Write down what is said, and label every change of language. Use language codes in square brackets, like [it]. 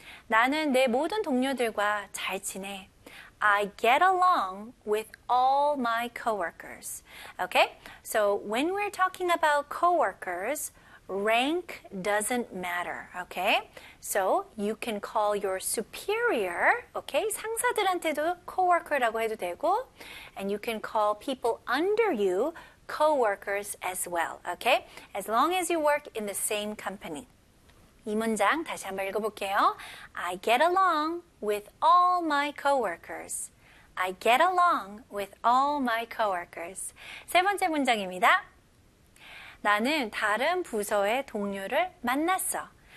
[ko] 나는 내 모든 동료들과 잘 지내. [en] I get along with all my coworkers. Okay? So when we're talking about coworkers, rank doesn't matter. Okay? So you can call your superior. Okay? [ko] 상사들한테도 coworker라고 해도 되고, [en] and you can call people under you coworkers as well. Okay? As long as you work in the same company. [ko] 이 문장 다시 한번 읽어볼게요. [en] I get along with all my coworkers. I get along with all my coworkers. [ko] 세 번째 문장입니다. 나는 다른 부서의 동료를 만났어.